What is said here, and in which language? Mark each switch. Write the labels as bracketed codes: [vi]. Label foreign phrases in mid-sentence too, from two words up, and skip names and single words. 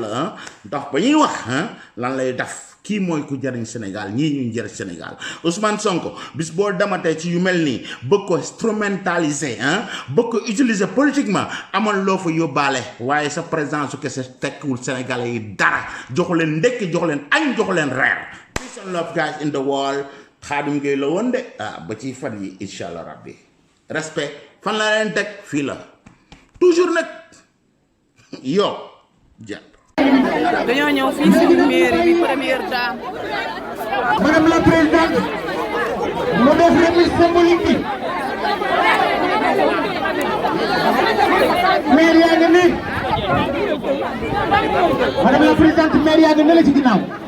[wo] ndax ba ñuy wax lan lay def kii mooy ku jariñ Sénégal ñii ñu jariñ Sénégal Ousmane Sonko bis boo damatee ci yu mel nii bëgg ko instrumentaliser bëgg ko [fr] utiliser politiquement [wo] amal loo fa yóbbaale waaye sa présence su kese tekkiwul Sénégalais yi dara joxu leen ndekki joxu leen añ joxu leen reer [en] peace and love guys in the world [wo] Khadim Gueye la woon de ba ci fan yi [ar] incha allah rabbi [wo] respect fan la leen teg fii la toujours nag yo ja dañoo ñëw fii ci mairie bi [fr] première dame. Madame la présidente [wo] mu def [fr] remise symbolique [wo] bi maire yaa ngi nii [fr] Madame la présidente [wo] maire yaa ngi ne la ci ginnaaw